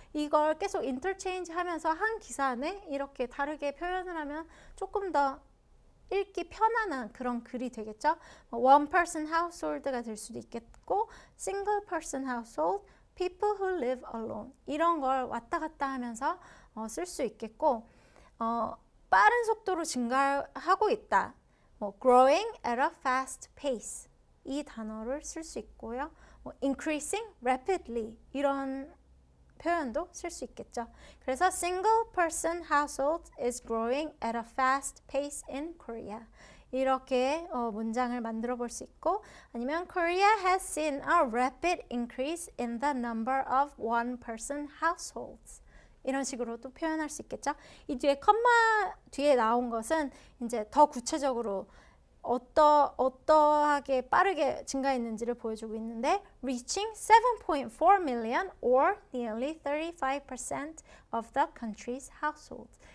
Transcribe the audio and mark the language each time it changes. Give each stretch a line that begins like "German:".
Korean: 이걸 계속 인터체인지 하면서 한 기사 안에 이렇게 다르게 표현을 하면 조금 더 읽기 편안한 그런 글이 되겠죠.
English: One person household
Korean: 가 될 수도 있겠고
English: single person household, people who live alone
Korean: 이런 걸 왔다 갔다 하면서 쓸 수 있겠고 빠른 속도로 증가하고 있다.
English: growing at a fast pace
Korean: 이 단어를 쓸 수 있고요.
English: increasing rapidly
Korean: 이런 표현도 쓸 수 있겠죠. 그래서
English: single person household is growing at a fast pace in Korea.
Korean: 이렇게 문장을 만들어 볼 수 있고, 아니면
English: Korea has seen a rapid increase in the number of one person households.
Korean: 이런 식으로도 표현할 수 있겠죠. 이 뒤에 컴마 뒤에 나온 것은 이제 더 구체적으로 어떠하게 빠르게 증가했는지를 보여주고 있는데
English: reaching 7.4 million or nearly 35% of the country's households.